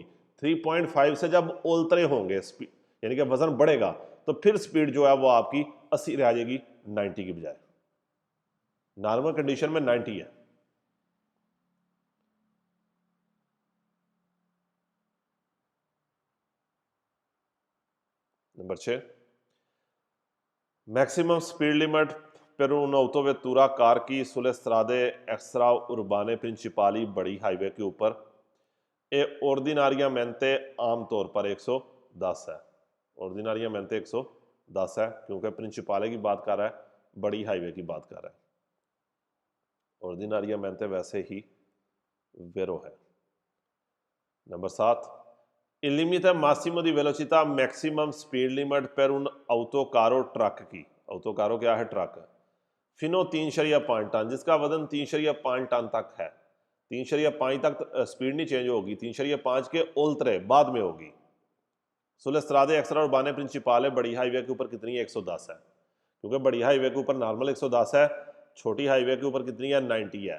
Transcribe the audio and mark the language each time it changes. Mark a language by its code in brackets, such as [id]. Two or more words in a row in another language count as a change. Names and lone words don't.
[hi] 3.5 से जब ओल्तरे होंगे यानी कि वजन बढ़ेगा तो फिर स्पीड जो है वो आपकी 80 रह जाएगी 90 की बजाय। [en] normal condition [hi] में 90 है। नंबर 6, [en] maximum speed limit [it] per un'autovettura [hi] car की [it] sulle strade extraurbane principali [hi] बड़ी हाईवे के ऊपर ए ordinariamente आमतौर पर 110 है। ordinariamente 110 है क्योंकि प्रिंसिपाले की बात कर रहा है, बड़ी हाईवे की बात कर रहा है। ordinariamente वैसे ही वेरो है। नंबर 7, [it] il limite massimo di velocità [en] maximum speed limit [it] per un autocarro [hi] ट्रक की, autocarro क्या है, ट्रक, फिनो 3.5 टन, जिसका वजन 3.5 टन तक है। 3.5 तक स्पीड नहीं चेंज होगी, 3.5 के ओल्तरे बाद में होगी। [it] sulle strade extraurbane principali [hi] बड़ी हाईवे के ऊपर कितनी है, 110 है, क्योंकि बड़ी हाईवे के ऊपर नॉर्मल 110 है, छोटी हाईवे के ऊपर कितनी है, 90 है।